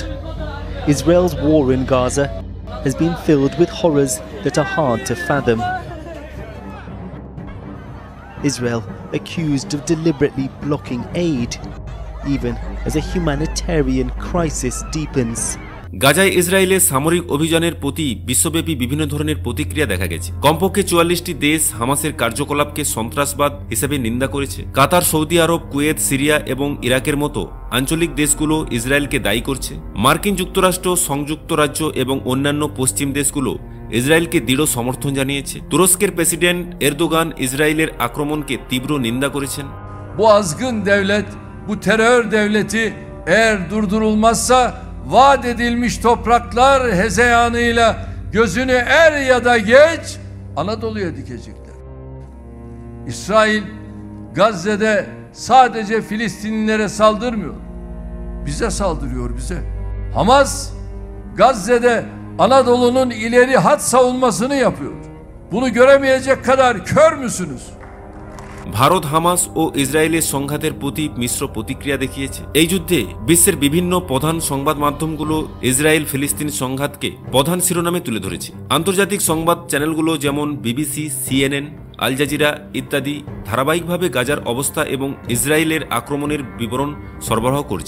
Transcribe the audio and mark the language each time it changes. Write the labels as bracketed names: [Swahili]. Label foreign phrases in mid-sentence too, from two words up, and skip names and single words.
[English] Israel's war in Gaza has been filled with horrors that are hard to fathom. Israel accused of deliberately blocking aid, even as a humanitarian crisis deepens. [Bangla] গাজায় ইসরায়েলের সামরিক অভিযানের প্রতি বিশ্বব্যাপী বিভিন্ন ধরনের প্রতিক্রিয়া দেখা গেছে। কমপক্ষে 44টি দেশ হামাসের কার্যকলাপকে সন্ত্রাসবাদ হিসেবে নিন্দা করেছে। কাতার, সৌদি আরব, কুয়েত, সিরিয়া এবং ইরাকের মতো আঞ্চলিক দেশগুলো ইসরায়েলকে দায়ী করছে। মার্কিন যুক্তরাষ্ট্র, সংযুক্ত রাজ্য এবং অন্যান্য পশ্চিম দেশগুলো ইসরায়েলকে দৃঢ় সমর্থন জানিয়েছে। তুরস্কের প্রেসিডেন্ট এরদোগান ইসরায়েলের আক্রমণকে তীব্র নিন্দা করেছেন। [Turkish] Bu azgın devlet, bu terör devleti eğer durdurulmazsa vaat edilmiş topraklar hezeyanıyla gözünü er ya da geç Anadolu'ya dikecekler. İsrail Gazze'de sadece Filistinlilere saldırmıyor. Bize saldırıyor, bize. Hamas Gazze'de Anadolu'nun ileri hat savunmasını yapıyor. Bunu göremeyecek kadar kör müsünüz? [Bangla] ভারত হামাস ও ইসরায়েলের সংঘাতের প্রতি মিশ্র প্রতিক্রিয়া দেখিয়েছে। এই যুদ্ধে বিশ্বের বিভিন্ন প্রধান সংবাদ মাধ্যমগুলো ইসরায়েল ফিলিস্তিন সংঘাতকে প্রধান শিরোনামে তুলে ধরেছে। আন্তর্জাতিক সংবাদ চ্যানেলগুলো যেমন বিবিসি, সিএনএন, আল জাজিরা ইত্যাদি ধারাবাহিকভাবে গাজার অবস্থা এবং ইসরায়েলের আক্রমণের বিবরণ সরবরাহ করছে।